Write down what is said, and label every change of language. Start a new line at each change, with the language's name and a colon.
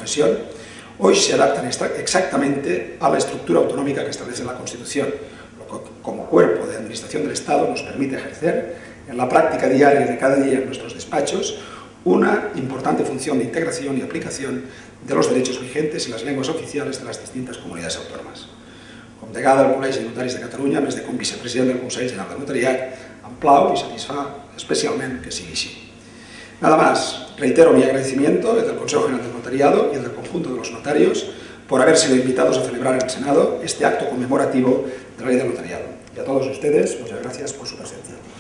Spanish: profesión, hoy se adaptan exactamente a la estructura autonómica que establece la Constitución, lo que como cuerpo de administración del Estado nos permite ejercer en la práctica diaria de cada día en nuestros despachos una importante función de integración y aplicación de los derechos vigentes y las lenguas oficiales de las distintas
Catalan: comunitats autònomes. Com degada del Col·legi de Notaris de Catalunya, més de com vicepresident del Consell General del Notariat, em plau y satisfà
Spanish: especialmente que siga así. Nada más, reitero mi agradecimiento, el del Consejo General del Notariado y el del conjunto de los notarios, por haber sido invitados a celebrar en el Senado este acto conmemorativo de la Ley del Notariado. Y a todos ustedes, muchas gracias por su presencia.